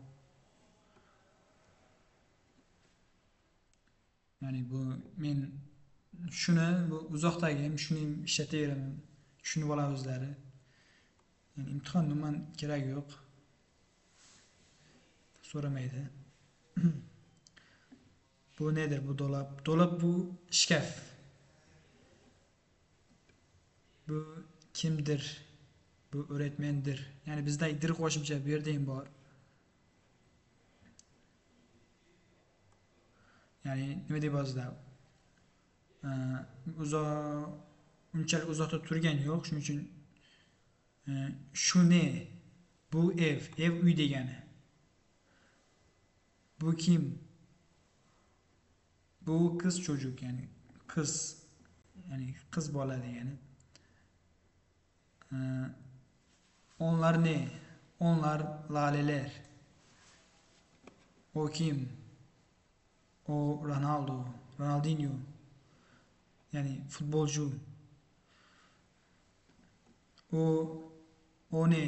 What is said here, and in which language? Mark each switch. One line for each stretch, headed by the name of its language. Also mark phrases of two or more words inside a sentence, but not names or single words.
Uzbek: Ya'ni bu men shuni, bu uzoqdagim, shuni ishlataveraman. Tushunib oladi o'zlari. Ya'ni imtihon umuman kerak yo'q. So'ramaydi.
Turkish: Bu nedir? Bu dolap.
Uzbek: Dolap bu shkaf.
Turkish: Bu kimdir? Bu öğretmendir.
Uzbek: Yani bizda dir qo'shimcha bu yerda ham bor. Ya'ni nima deb yozdi? Unchalik uzoqda turgani yo'q, shuning uchun shu ne?
Turkish: Bu ev.
Uzbek: Ev uy degani. Bu kim?
Turkish: Bu kız çocuk, yani kız.
Uzbek: Yani kız bola degani.
Turkish: Onlar ne? Onlar laleler. O kim? O Ronaldo. Ronaldinho. Yani futbolcu. O ne?